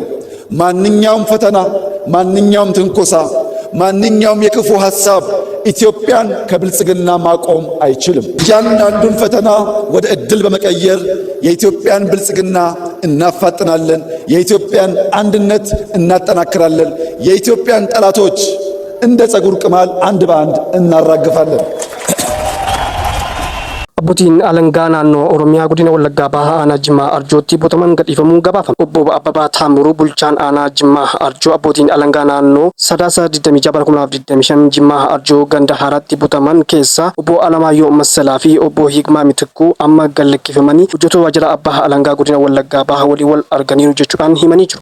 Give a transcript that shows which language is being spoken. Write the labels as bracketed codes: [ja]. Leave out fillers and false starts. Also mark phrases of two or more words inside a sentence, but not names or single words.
[am] ማንኛውም ፈተና ማንኛውም ትንኮሳ ማንኛውም የክፉ ሐሳብ ኢትዮጵያን ከብልጽግና ማቆም አይችልም። እያንዳንዱን ፈተና ወደ ዕድል በመቀየር የኢትዮጵያን ብልጽግና እናፋጥናለን። የኢትዮጵያን አንድነት እናጠናክራለን። የኢትዮጵያን ጠላቶች እንደ ጸጉር ቅማል አንድ በአንድ እናራግፋለን። [om] Abbootiin alangaa naannoo Oromiyaa godina Wallaggaa Bahaa aanaa Jimmaa Arjootti butaman gadhiifamuu gabaafame. Obbo Abbabaa Taamuruu bulchaan aanaa Jimmaa Arjoo abbootiin alangaa naannoo Sadaasa 26/2025 Jimmaa Arjoo ganda haaraatti butaman keessa obbo Alamaayyoo Massalaa fi obbo Hikmaa Mitikkuu amma gallakkifamanii hojjettoota waajjira abbaa alangaa godina Wallaggaa Bahaa waliin wal arganiiru jechuudhaan himanii jiru.